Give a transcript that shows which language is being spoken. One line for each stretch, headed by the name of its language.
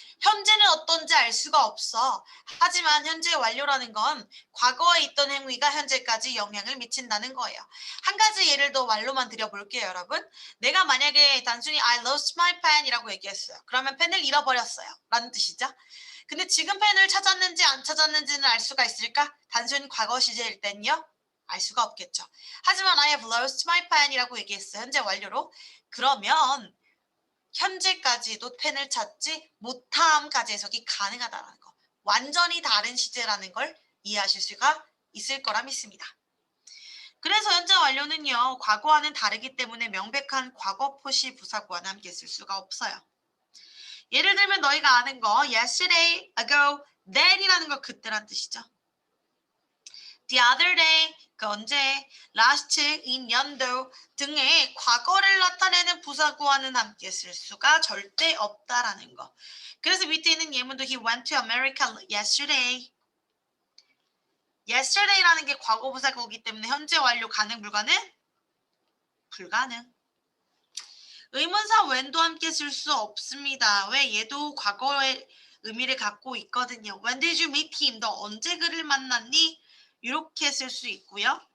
Korean: 현재는 어떤지 알 수가 없어. 하지만 현재 완료라는 건 과거에 있던 행위가 현재까지 영향을 미친다는 거예요. 한 가지 예를 더 완료만 드려볼게요, 여러분. 내가 만약에 단순히
English: I lost my pen
Korean: 이라고 얘기했어요. 그러면 펜을 잃어버렸어요. 라는 뜻이죠. 근데 지금 펜을 찾았는지 안 찾았는지는 알 수가 있을까? 단순히 과거 시제일 땐요? 알 수가 없겠죠. 하지만
English: I have lost my pen
Korean: 이라고 얘기했어요. 현재 완료로. 그러면 현재까지도 펜을 찾지 못함까지 해석이 가능하다는 거. 완전히 다른 시제라는 걸 이해하실 수가 있을 거라 믿습니다. 그래서 현재 완료는요. 과거와는 다르기 때문에 명백한 과거 표시 부사구와는 함께 쓸 수가 없어요. 예를 들면 너희가 아는 거 yesterday, ago, then이라는 거 그때란 뜻이죠. the other day, 그 언제, last, in 연도 등의 과거를 나타내는 부사구와는 함께 쓸 수가 절대 없다라는 거. 그래서 밑에 있는 예문도
English: he went to America yesterday.
Korean: yesterday라는 게 과거 부사구이기 때문에 현재 완료 가능 불가능? 불가능. 의문사 when도 함께 쓸 수 없습니다. 왜? 얘도 과거의 의미를 갖고 있거든요.
English: When did you meet him?
Korean: 너 언제 그를 만났니? 이렇게 쓸 수 있고요.